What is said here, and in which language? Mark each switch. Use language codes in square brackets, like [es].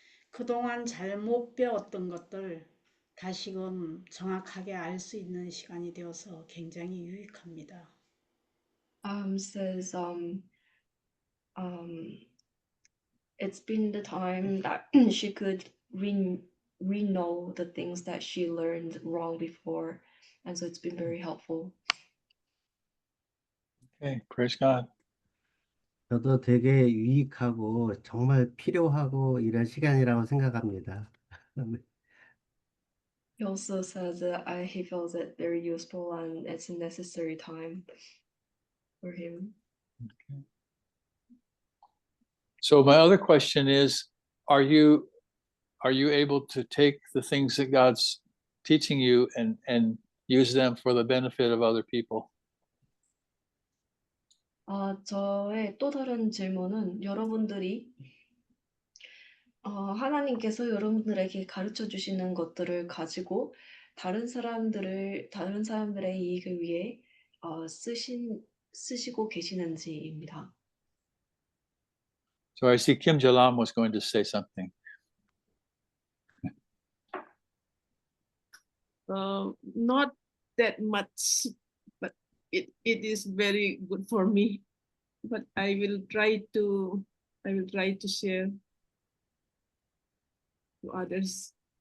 [ko] 그동안 잘못 배웠던 것들 다시금 정확하게 알 수 있는 시간이 되어서 굉장히 유익합니다. [en] Says it's been the time that she could re-know the things that she learned wrong before, and so it's been very helpful. Okay, praise God. [ko] 저도 되게 유익하고 정말 필요하고 이런 시간이라고 생각합니다. [en] He also says that he feels it very useful and it's a necessary time for him. So my other question is, are you able to take the things that God's teaching you and use them for the benefit of other people? [ko] 저의 또 다른 질문은 여러분들이 하나님께서 여러분들에게 가르쳐 주시는 것들을 가지고 다른 사람들의 이익을 위해 쓰시고 계시는지입니다. [en] So I see Kim Jalam was going to say something. Not that much, but it is very good for me. But I will try to share to others.